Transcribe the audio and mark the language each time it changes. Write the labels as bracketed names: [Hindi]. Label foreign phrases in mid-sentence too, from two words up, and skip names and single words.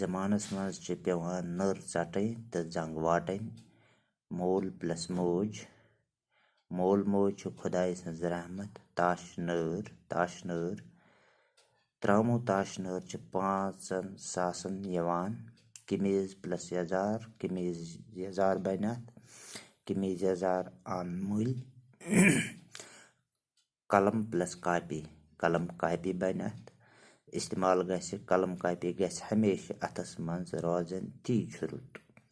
[Kashmiri] जमानस मज छ पेवान नर चटन तो जंग वाटन मोल प्लस मौज मोल मौज छ खुदाई सन्ज रहमत ताश नर त्रामो ताश नर छ 5 सासन यवान कमीज प्लस यजार कमीज यजार बनत कमीज यजार आन मुल कलम प्लस कापी कलम कापी बनत इस्तेमाल गस कलम कापी गस हमेशा अथस मज रोजन ती रुत।